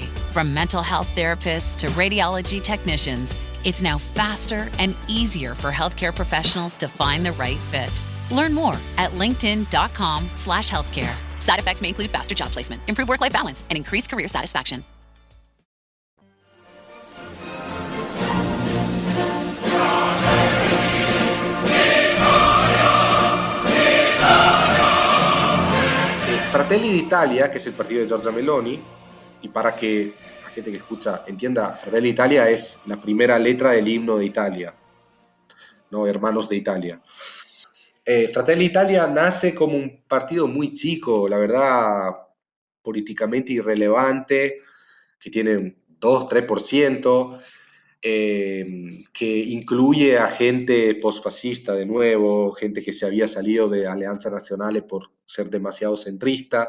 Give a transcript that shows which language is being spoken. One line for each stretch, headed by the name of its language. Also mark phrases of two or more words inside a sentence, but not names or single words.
English: From mental health therapists to radiology technicians, it's now faster and easier for healthcare professionals to find the right fit. Learn more at linkedin.com/healthcare. Side effects may include faster job placement, improved work-life balance, and increased career satisfaction.
Spanish: Fratelli d'Italia, que es el partido de Giorgia Meloni, y para que la gente que escucha entienda, Fratelli d'Italia es la primera letra del himno de Italia, ¿no? Hermanos de Italia. Fratelli d'Italia nace como un partido muy chico, la verdad, políticamente irrelevante, que tiene un 2-3%, que incluye a gente posfascista de nuevo, gente que se había salido de Alleanza Nazionale por ser demasiado centrista.